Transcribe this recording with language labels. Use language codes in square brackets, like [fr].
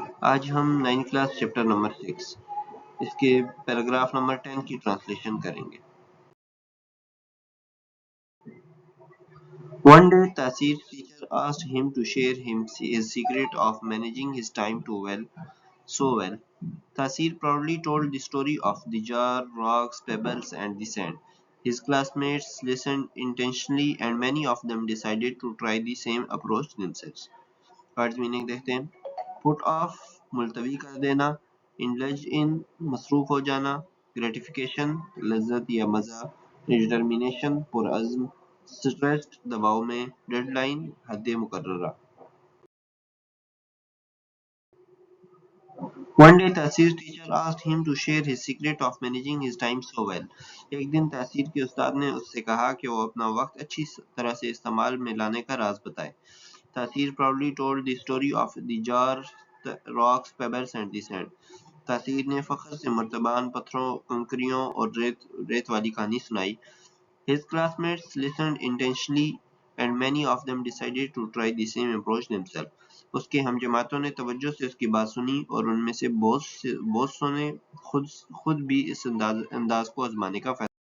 [ur] آج ہم 9 class chapter number 6 اس کے پیراگراف نمبر 10 کی ٹرانسلیشن کریں گے. [en] One day Tasir's teacher asked him to share his secret of managing his time so well. Tasir proudly told the story of the jar, rocks, pebbles and the sand. His classmates listened intentionally and many of them decided to try the same approach themselves. [ur] Words meaning دیکھتے ہیں. پٹ of ملتوی کر دینا، indulge in مصروف ہو جانا، gratification لذت یا مزہ، ڈٹرمینیشن پرعزم، سٹریسڈ دباؤ میں، ڈیڈ لائن حد مقررہ. [en] One day Tasir's teacher asked him to share his secret of managing his time so well. [ur] ایک دن تاثیر کے استاد نے اس سے کہا کہ وہ اپنا وقت اچھی طرح سے استعمال میں لانے کا راز بتائے. [en] Tasir proudly told the story of the jar, the rocks, pebbles and the sand. [ur] تاثیر نے فخر سے مرتبان پتھروں، کنکریوں اور ریت والی کہانی سنائی. [en] His classmates listened intentionally and many of them decided to try the same approach themselves. [ur] اس کے ہم جماعتوں نے توجہ سے اس کی بات سنی اور ان میں سے بہت سو نے خود بھی اس انداز کو آزمانے کا فیصلہ